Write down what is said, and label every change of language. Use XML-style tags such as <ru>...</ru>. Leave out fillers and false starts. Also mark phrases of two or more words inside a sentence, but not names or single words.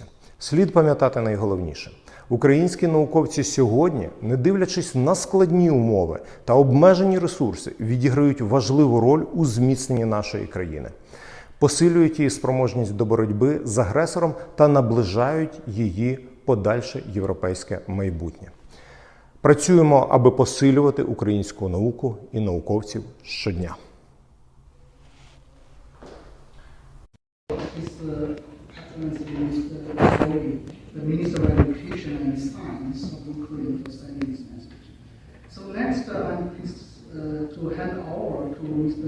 <uk>Слід пам'ятати найголовніше. Українські науковці сьогодні, не дивлячись на складні умови та обмежені ресурси, відіграють важливу роль у зміцненні нашої країни, посилюють її спроможність до боротьби з агресором та наближають її подальше європейське майбутнє. Працюємо, аби посилювати українську науку і науковців щодня.</uk> <en>The Minister of Education and Science of Ukraine for studying this message. So next, I'm pleased to hand over to Mr.</en>